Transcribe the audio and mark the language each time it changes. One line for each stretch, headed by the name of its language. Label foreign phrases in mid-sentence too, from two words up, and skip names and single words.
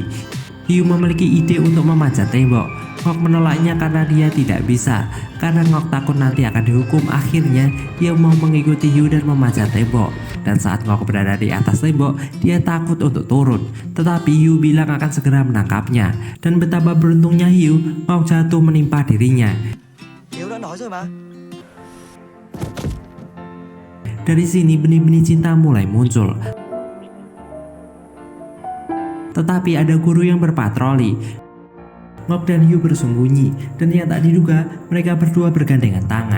Indonesian: Hugh memiliki ide untuk memanjat tembok. Ngok menolaknya karena dia tidak bisa. Karena Ngok takut nanti akan dihukum, akhirnya dia mau mengikuti Hugh dan memanjat tembok. Dan saat Ngok berada di atas tembok, dia takut untuk turun. Tetapi Hugh bilang akan segera menangkapnya. Dan betapa beruntungnya Hugh, Ngok jatuh menimpa dirinya.
Vietnamese: Hiếu đã nói rồi mà.
Indonesian: Dari sini benih-benih cinta mulai muncul. Tetapi ada guru yang berpatroli. Ngok dan Hugh bersembunyi, dan yang tak diduga mereka berdua bergandengan tangan.